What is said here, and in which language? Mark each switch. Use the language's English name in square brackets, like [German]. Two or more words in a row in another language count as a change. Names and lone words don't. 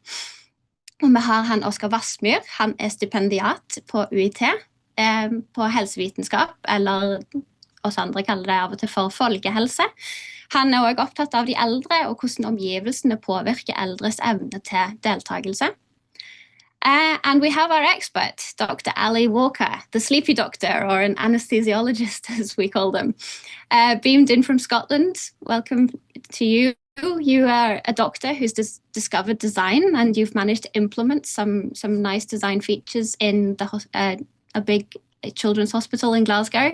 [Norwegian] Og vi har han Oskar Vassmyr. Han stipendiat på UiT, på helsevitenskap, eller oss andre kaller det av og til for folkehelse. Han er også opptatt av de eldre og hvordan omgivelsene påvirker eldres evne til deltakelse. [English] And we have our expert, Dr. Ali Walker, the sleepy doctor, or an anesthesiologist, as we call them, beamed in from Scotland. Welcome to you. You are a doctor who's discovered design, and you've managed to implement some nice design features in a big children's hospital in Glasgow.